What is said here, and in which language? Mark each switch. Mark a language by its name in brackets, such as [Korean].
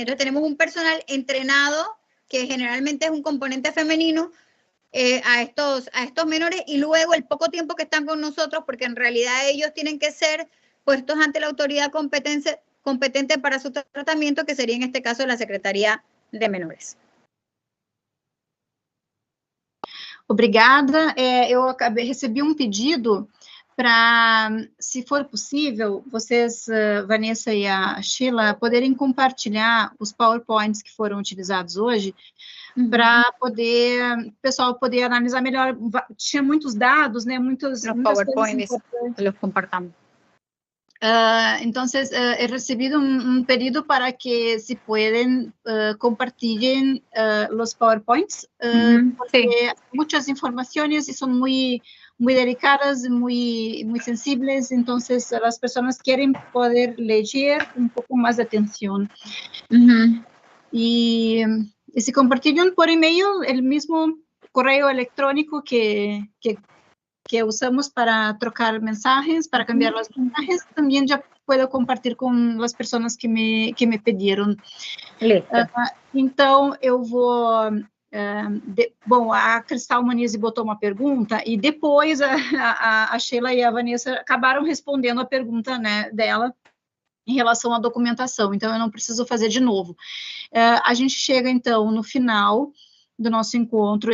[Spanish] Entonces tenemos un personal entrenado que generalmente es un componente femenino a estos menores y luego el poco tiempo que están con nosotros, porque en realidad ellos tienen que ser puestos ante la autoridad competente para su tratamiento, que sería en este caso la Secretaría de Menores. [Portuguese] Obrigada. Eu recebi pedido para, se for possível, vocês, Vanessa e a Sheila, poderem compartilhar os PowerPoints que foram utilizados hoje, para poder o pessoal poder analisar melhor. Tinha muitos dados, né? Muitas [Spanish] PowerPoints, los compartamos. Entonces, he recibido un pedido para que si pueden compartir los PowerPoints, porque sí. hay muchas informaciones y son muy delicadas, muy sensibles, entonces las personas quieren poder leer un poco más de atención. Y si compartieron por email el mismo correo electrónico que que usamos para [Portuguese] trocar [Spanish] mensajes, para cambiar las mensajes, también ya puedo [Portuguese] compartilhar com as pessoas que me pediram. Então, eu vou... bom, a Cristal Manise botou uma pergunta e depois a Sheila e a Vanessa acabaram respondendo a pergunta, né, dela em relação à documentação, então eu não preciso fazer de novo. A gente chega, então, no final do nosso encontro.